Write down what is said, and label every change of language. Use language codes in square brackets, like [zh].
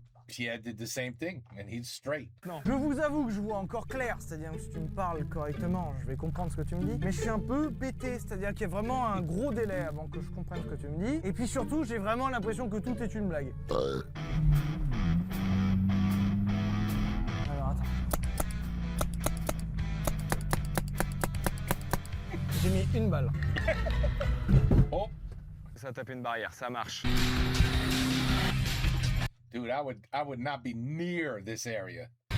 [en] Pierre did the same thing, and he's straight. [fr] Non. Je vous avoue que je vois encore clair, c'est-à-dire que si tu me parles correctement, je vais comprendre ce que tu me dis. Mais je suis un peu pété, c'est-à-dire qu'il y a vraiment un gros délai avant que je comprenne ce que tu me dis. Et puis surtout, j'ai vraiment l'impression que tout est une blague. Alors attends. J'ai mis une balle. Oh, Ça a tapé une barrière, ça marche. [en] dude, I would not be near this area.